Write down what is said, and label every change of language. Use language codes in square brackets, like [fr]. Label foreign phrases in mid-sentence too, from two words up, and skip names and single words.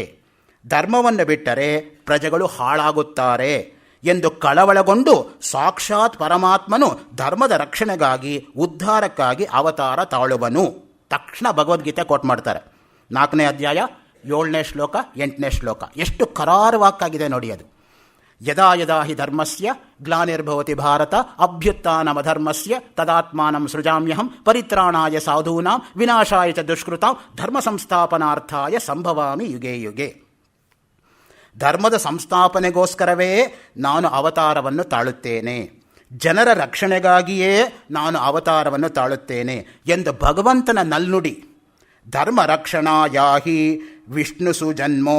[kn] ಧರ್ಮವನ್ನು ಬಿಟ್ಟರೆ ಪ್ರಜೆಗಳು ಹಾಳಾಗುತ್ತಾರೆ ಎಂದು ಕಳವಳಗೊಂಡು ಸಾಕ್ಷಾತ್ ಪರಮಾತ್ಮನು ಧರ್ಮದ ರಕ್ಷಣೆಗಾಗಿ ಉದ್ಧಾರಕ್ಕಾಗಿ ಅವತಾರ ತಾಳುವನು. ತಕ್ಷಣ ಭಗವದ್ಗೀತೆ ಕೋಟ್ ಮಾಡ್ತಾರೆ. 4ನೇ ಅಧ್ಯಾಯ 7ನೇ ಶ್ಲೋಕ 8ನೇ ಶ್ಲೋಕ. ಎಷ್ಟು ಕರಾರುವಾಕ್ಕಾಗಿದೆ ನೋಡಿ ಅದು. [sa] ಯದಾ ಯದಾ ಹಿ ಧರ್ಮಸ್ಯ ಗ್ಲಾನಿರ್ಭವತಿ ಭಾರತ ಅಭ್ಯುತ್ಥಾನಮಧರ್ಮಸ್ಯ ತದಾತ್ಮಾನಂ ಸೃಜಾಮ್ಯಹಂ ಪರಿತ್ರಾಣಾಯ ಸಾಧೂನಾಂ ವಿನಾಶಾಯ ಚ ದುಷ್ಕೃತಾಂ ಧರ್ಮ ಸಂಸ್ಥಾಪನಾರ್ಥಾಯ ಸಂಭವಾಮಿ ಯುಗೆ ಯುಗೆ. [kn] ಧರ್ಮದ ಸಂಸ್ಥಾಪನೆಗೋಸ್ಕರವೇ ನಾನು ಅವತಾರವನ್ನು ತಾಳುತ್ತೇನೆ, ಜನರ ರಕ್ಷಣೆಗಾಗಿಯೇ ನಾನು ಅವತಾರವನ್ನು ತಾಳುತ್ತೇನೆ ಎಂದು ಭಗವಂತನ ನಲ್ನುಡಿ. [sa] ಧರ್ಮ ರಕ್ಷಣಾಯಾಹಿ ವಿಷ್ಣು ಸುಜನ್ಮೋ.